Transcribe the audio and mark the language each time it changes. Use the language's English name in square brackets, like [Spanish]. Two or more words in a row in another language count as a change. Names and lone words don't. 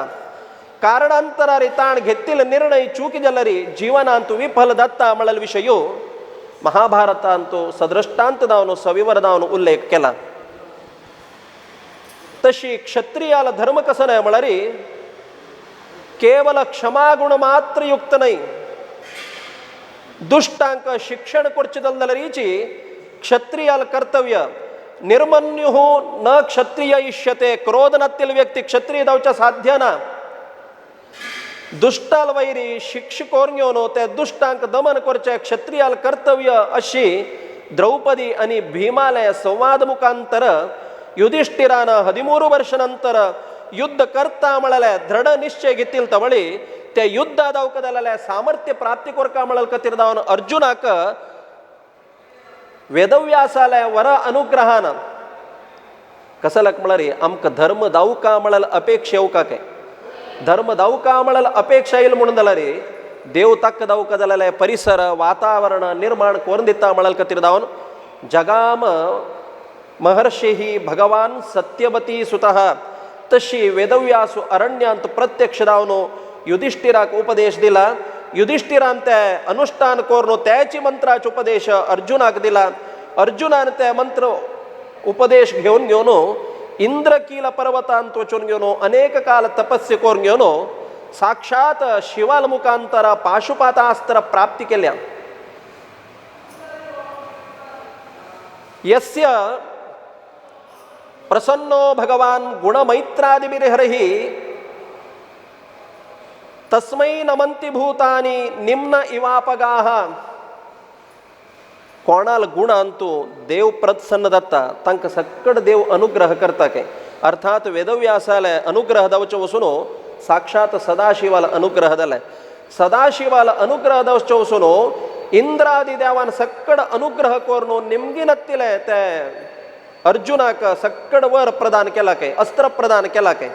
[Konkani] कारणांतरारी ताण घेतिल्ले निर्णय चुकी जाल्यार जिवनांतू विफल जाता म्हळ्यार विशय महाभारतांतू सदृष्टांत जावन सविवर जावन उल्लेख केला. तशी क्षत्रियाला धर्म कसं नाही म्हळ्यार केवल क्षमागुण मात्र युक्त नाही. दुष्टांक शिक्षण करचे जाल्यार क्षत्रियाल कर्तव्य [Sanskrit] निर्मन्यु न क्षत्रिय इष्यते. [Konkani] क्रोध नातील व्यक्ती क्षत्रिय जावचे साध्य ना. दुष्टाल वैरी शिक्षा करून घेवन ते दुष्टांक दमन करचे क्षत्रियाल कर्तव्य अशी द्रौपदी आणि भीमालय संवाद मुखांतर युधिष्ठिरान 13 वर्षानंतर युद्ध करता म्हळ्यार दृढ निश्चय घेतील तवळी ते युद्ध जावक जाल्यार सामर्थ्य प्राप्ती करका म्हळ्यार खातीर जावन अर्जुनाक वेदव्यासालय वर अनुग्रहान कसलक म्हळ्यार आमकां धर्म जावका म्हळ्यार अपेक्षा येवका काय धर्म जावका म्हळ्यार अपेक्षा येईल म्हणून जाल्यार देव तक्क जावका जाल्यार परिसर वातावरण निर्माण करून दिता म्हळ्यार खातीर जावन [Sanskrit] जगाम महर्षी ही भगवान सत्यवती सुतः [Konkani] तशी वेदव्यासु अरण्यांत प्रत्यक्ष जावन युधिष्ठिराक उपदेश दिला. युधिष्ठिरान ते अनुष्ठान करून त्याची मंत्राचे उपदेश अर्जुनाक दिला. अर्जुनान ते मंत्र उपदेश घेऊन इंद्रकील पर्वतांत वचून घेवन अनेक काल तपस्या करून घेवन साक्षात शिवाल मुखांतर पाशुपातास्त्र प्राप्ती केल्या. [Sanskrit] यस्य प्रसन्नो भगवान गुणमैत्रादिभिर्हरिः तस्मै नमन्ति भूतानि निम्न इवापगाः. [Konkani] कोणाल गुण अंतू देव प्रसन्न जाता तांकां सकट देव अनुग्रह करता काय. अर्थात वेदव्यासाले अनुग्रह जावचे वचून साक्षात सदाशिवाल अनुग्रह जाले. सदाशिवाल अनुग्रह जावचे वचून इंद्रादी देवान सकट अनुग्रह करून निमगिनत्तिले ते अर्जुनाक सकट वर प्रदान केला काय अस्त्र प्रदान केला काय.